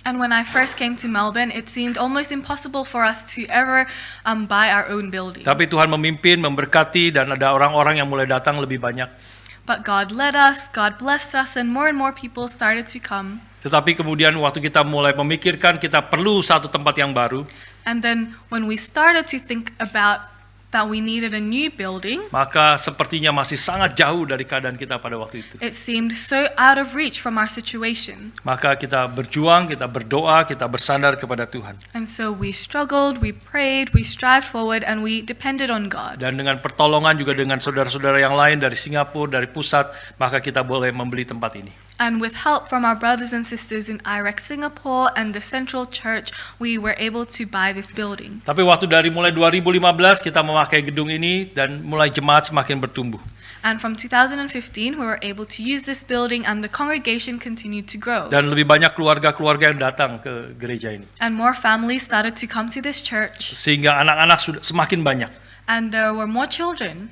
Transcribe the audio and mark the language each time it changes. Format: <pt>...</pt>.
<en>And when I first came to Melbourne, it seemed almost impossible for us to ever buy our own building.</en> <id>Tapi Tuhan memimpin, memberkati, dan ada orang-orang yang mulai datang lebih banyak.</id> <en>But God led us, God blessed us, and more people started to come.</en> <id>Tetapi kemudian waktu kita mulai memikirkan kita perlu satu tempat yang baru,</id> <en>And then when we started to think about that we needed a new building,</en> <id>maka sepertinya masih sangat jauh dari keadaan kita pada waktu itu.</id> <en>it seemed so out of reach from our situation.</en> <id>Maka kita berjuang, kita berdoa, kita bersandar kepada Tuhan.</id> <en>And so we struggled, we prayed, we strived forward, and we depended on God.</en> <id>Dan dengan pertolongan juga dengan saudara-saudara yang lain dari Singapura, dari pusat, maka kita boleh membeli tempat ini.</id> <en>And with help from our brothers and sisters in IREX Singapore and the Central Church, we were able to buy this building.</en> <id>Tapi waktu dari mulai 2015 kita memakai gedung ini dan mulai jemaat semakin bertumbuh.</id> <en>And from 2015, we were able to use this building, and the congregation continued to grow.</en> <id>Dan lebih banyak keluarga-keluarga yang datang ke gereja ini.</id> <en>And more families started to come to this church.</en> <id>Sehingga anak-anak sudah semakin banyak.</id> <en>and there were more children,</en>